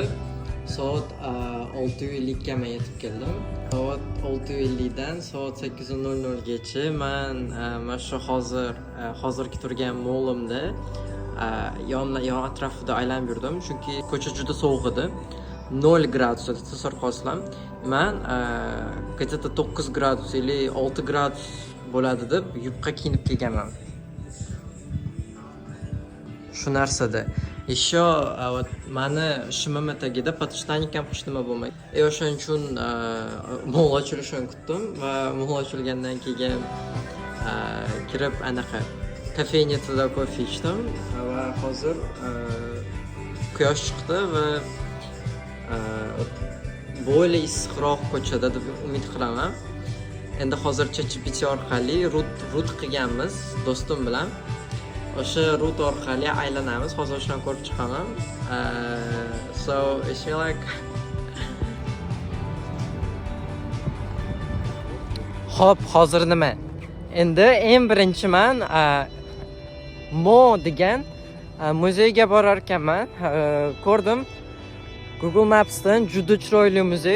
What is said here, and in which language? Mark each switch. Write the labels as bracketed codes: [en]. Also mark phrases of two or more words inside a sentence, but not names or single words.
[uz] Soat 6:50 ga men yetib keldim. Soat 6:50 dan soat 8:00 gacha men mana shu hozirgi turgan molimda yon atrofida aylanib yurdim, chunki ko'cha juda sovuq edi. 0 gradusda tasavvur qilsam, men где-то 9 gradus или 6 gradus bo'ladi deb yubqa kiyinib kelganman. Shu narsada [ru] Еще вот [uz] mani shimim tagida podshtanik ham hech nima bo'lmaydi. O'shaning uchun mol ochilishini kutdim va mol ochilgandan keyin kirib anaqa kafenyada kofe ichdim va hozir quyosh chiqdi va bo'yli issiqroq ko'chada deb umid qilaman. Endi hozircha GPT orqali rut qilganmiz do'stim bilan. O'sha rut orqali aylanamiz. Hozir o'shani ko'rib chiqaman. [en] So it's like [uz] Xo'p, hozir nima? Endi eng birinchi men Mo degan muzeyga borar ekanman. Ko'rdim. Google Maps'dan juda chiroyli muzey.